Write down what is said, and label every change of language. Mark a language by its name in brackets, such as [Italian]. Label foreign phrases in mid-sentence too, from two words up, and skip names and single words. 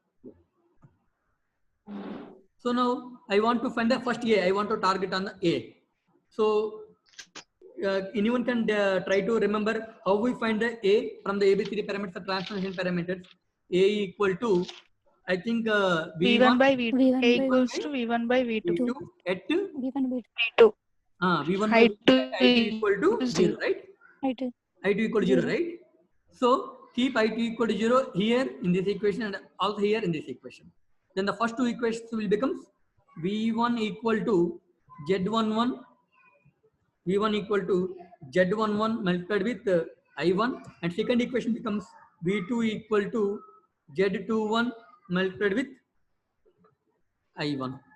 [English] So now I want to find the first A. I want to target on the A. So anyone can try to remember how we find the A from the ABCD parameters, the transformation parameters. A equal to, I think V1 by V2. V1 A by equals V2. to V1 by V2. V2 at V1 by V2. V1 by I2 I2 equal to 0, zero. right? I2. I2 equal to 0, right? So keep I2 equal to 0 here in this equation and also here in this equation. Then the first two equations will become V1 equal to Z11, V1 equal to Z11 multiplied with I1, and second equation becomes V2 equal to Z21 multiplied with I1.